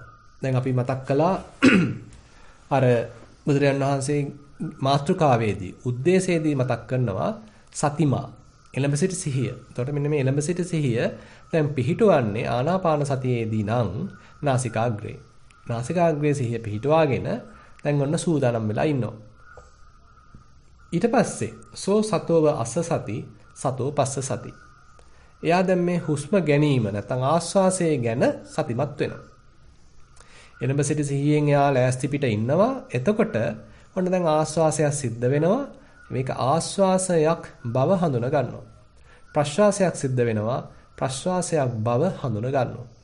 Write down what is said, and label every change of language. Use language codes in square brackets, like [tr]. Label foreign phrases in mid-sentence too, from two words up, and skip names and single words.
[si] දැන් අපි මතක් කළා අර බුදුරජාණන් වහන්සේ මාතෘකාවේදී උද්දේශයේදී මතක් කරනවා සතිමා එළඹ සිට සිහිය. එතකොට මෙන්න මේ එළඹ සිට සිහිය දැන් පිහිටවන්නේ ආනාපාන සතියේදී නම් නාසිකාග්‍රේ. නාසිකාග්‍රේ සිහිය පිහිටවාගෙන දැන් ඔන්න සූදානම් වෙලා ඉන්නවා. ඊට පස්සේ [pi] සෝ සතෝව අස්ස සති සතෝ පස්ස සති. [si] එයා දැන් මේ හුස්ම ගැනීම නැත්නම් ආස්වාසය ගැන සතිමත් වෙනවා. එළඹ සිට සිහියෙන් එයා ලෑස්ති පිට ඉන්නවා. එතකොට ඔන්න දැන් ආස්වාසයක් සිද්ධ වෙනවා. මේක ආස්වාසයක් බව හඳුන ගන්නවා. ප්‍රශ්වාසයක් සිද්ධ වෙනවා. ප්‍රශ්වාසයක් බව හඳුන ගන්නවා.